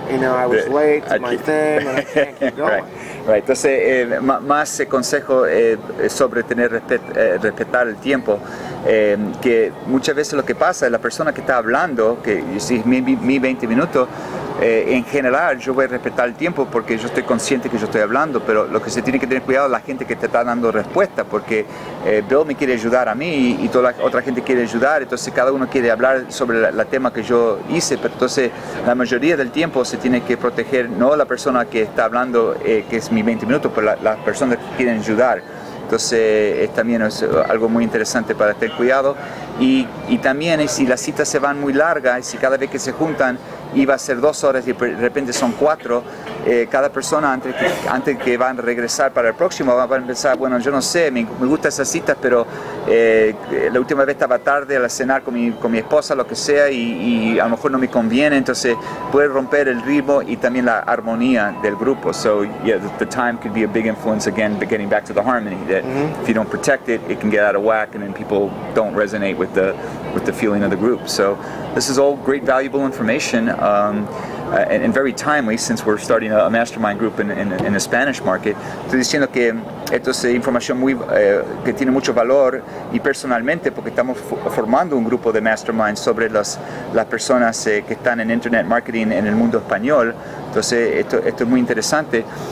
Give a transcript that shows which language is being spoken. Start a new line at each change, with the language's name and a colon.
English: But, I was late to my thing and I can't keep going. Right.
Spanish: Entonces, más consejo sobre respetar el tiempo, que muchas veces lo que pasa es la persona que está hablando, que si es mi 20 minutos, en general yo voy a respetar el tiempo porque yo estoy consciente que yo estoy hablando, pero lo que se tiene que tener cuidado es la gente que te está dando respuesta, porque Bill me quiere ayudar a mí y toda la otra gente quiere ayudar, entonces cada uno quiere hablar sobre el tema que yo hice, pero entonces la mayoría del tiempo se tiene que proteger no la persona que está hablando, que es mi 20 minutos, pero las personas que quieren ayudar. Entonces también es algo muy interesante para tener cuidado y también si las citas se van muy largas y si cada vez que se juntan iba a ser 2 horas y de repente son 4, cada persona antes que van a regresar para el próximo va a pensar, bueno, yo no sé, me gustan esas citas, pero la última vez estaba tarde a cenar con mi esposa, lo que sea, y a lo mejor no me conviene, entonces puede romper el ritmo y también la armonía del grupo.
English: So yeah, the time could be a big influence, again, but getting back to the harmony, that if you don't protect it, it can get out of whack and then people don't resonate with the feeling of the group. So this is all great, valuable information. And very timely since we're starting a mastermind group in the Spanish market.
Spanish: Estoy diciendo que esto es información que tiene mucho valor y personalmente porque estamos formando un grupo de mastermind sobre las personas que están en internet marketing en el mundo español. Entonces esto es muy interesante.